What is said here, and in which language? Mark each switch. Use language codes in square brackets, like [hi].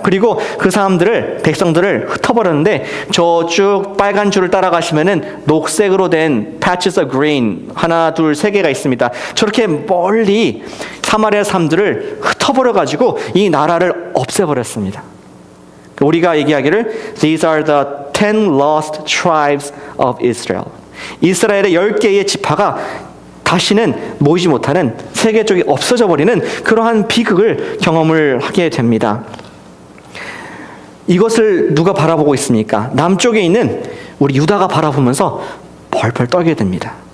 [ko] 그리고 그 사람들을, 백성들을 흩어버렸는데 저쭉 빨간 줄을 따라가시면은 녹색으로 된 [en] patches of green [ko] 하나, 둘, 세 개가 있습니다. 저렇게 멀리 사마리아 사람들을 흩어버려가지고 이 나라를 없애버렸습니다. 우리가 얘기하기를 [en] These are the 10 lost tribes of Israel. [ko] 이스라엘의 10개의 지파가 다시는 모이지 못하는, 세계 쪽이 없어져 버리는 그러한 비극을 경험을 하게 됩니다. 이것을 누가 바라보고 있습니까? 남쪽에 있는 우리 유다가 바라보면서 벌벌 떨게 됩니다.